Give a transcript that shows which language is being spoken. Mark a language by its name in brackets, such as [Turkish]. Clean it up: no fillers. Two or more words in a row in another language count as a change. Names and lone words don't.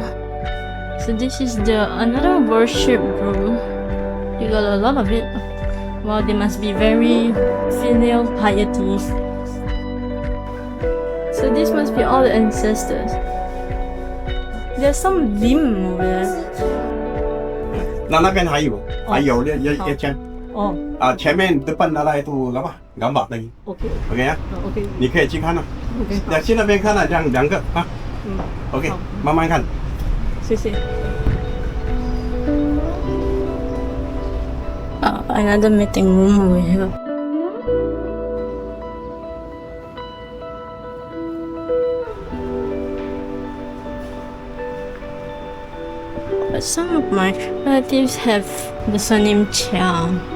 [English] So this is another worship room. You got a lot of it. Wow, they must be very filial piety. So this must be all the ancestors. There's some dim over there. [Chinese] 那边还有一间。哦 [Malay] 前面 depan ada itu apa gambar lagi [Chinese] ，OK ，OK 呀， OK 你可以去看了， OK，要去那边看了，这样2个啊，OK， 慢慢看。谢谢。 [English] Another meeting room over here. But some of my relatives have the surname Cheah.